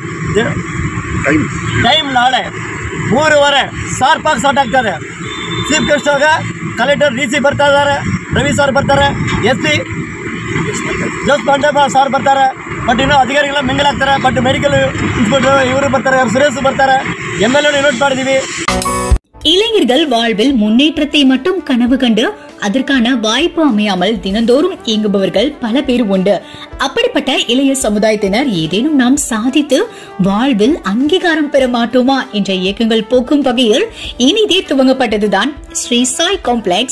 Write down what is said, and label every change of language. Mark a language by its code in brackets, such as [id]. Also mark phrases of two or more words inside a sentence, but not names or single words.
[kn] ಟೈಮ್ ನಾಳೆ 3:15 ಶಾರ್ಪಾಗಿ ಸ್ಟಾರ್ಟ್ ಆಗ್ತದೆ. [en] chief guest [kn] ಆಗ ಕಲೆಕ್ಟರ್ DC ಬರ್ತಾ ಇದ್ದಾರೆ, ರವಿ ಸರ್ ಬರ್ತಾರೆ, SP ಜಸ್ ಪಾಂಡೇಬ ಸರ್ ಬರ್ತಾರೆ. ಬಟ್ ಇನ್ನೂ ಅಧಿಕಾರಿಗಳ ಮಿಂಗಲಾಗ್ತಾರೆ. ಬಟ್ [en] medical inspector [kn] ಇವರು ಬರ್ತಾರೆ, ಸುರೇಶ್ ಬರ್ತಾರೆ, MLA ಇನ್ವೈಟ್ ಮಾಡಿದ್ದೀವಿ. [ta] இளைஞர்கள் வாழ்வில் முன்னேற்றத்தை மட்டும் கனவு கண்டு அதற்கான வாய்ப்பு அமையாமல் தினந்தோறும் இயங்குபவர்கள் பல பேர் உண்டு. அப்படிப்பட்ட இளைய சமுதாயத்தினர் ஏதேனும் நாம் சாதித்து வாழ்வில் அங்கீகாரம் பெற மாட்டோமா என்ற இயக்கங்கள் போக்கும் வகையில் இனிதே துவங்கப்பட்டதுதான் ஸ்ரீ சாய் காம்ப்ளெக்ஸ்.